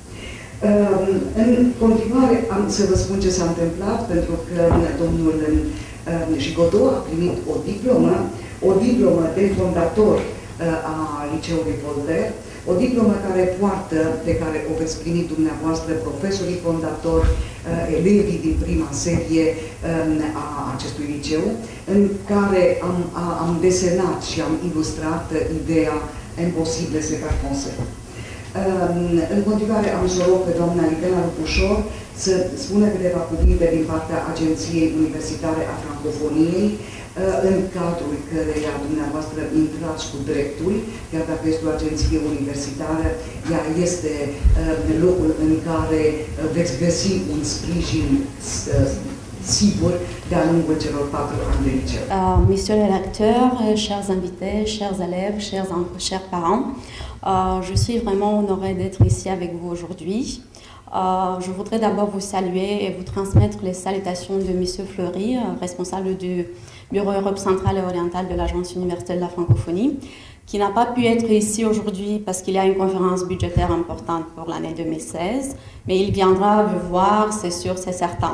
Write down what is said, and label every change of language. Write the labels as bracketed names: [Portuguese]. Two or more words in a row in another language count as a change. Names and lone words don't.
[Romanian] În continuare, am să vă spun ce s-a întâmplat, pentru că domnul Șicodu a primit o diplomă de fondator a Liceului Voltaire, o diplomă pe care o veți primi dumneavoastră, profesorii fondatori, elevii din prima serie a acestui liceu, în care am desenat și am ilustrat ideea Imposible [French] c'est pas français. [Romanian] În continuare am să rog pe doamna Elena Lupușor să spună câteva cuvinte din partea Agenției Universitare a Francofoniei, în cadrul căreia dumneavoastră intrați cu dreptul, chiar dacă este o agenție universitară, ea este locul în care veți găsi un sprijin sigur de-a lungul celor 4 ani de liceu. [French] Monsieur le recteur, chers invités, chers élèves, chers parents, je suis vraiment honorée d'être ici avec vous aujourd'hui. Je voudrais d'abord vous saluer et vous transmettre les salutations de Monsieur Fleury, responsable du Bureau Europe centrale et orientale de l'Agence universelle de la francophonie, qui n'a pas pu être ici aujourd'hui parce qu'il y a une conférence budgétaire importante pour l'année 2016, mais il viendra vous voir, c'est sûr, c'est certain.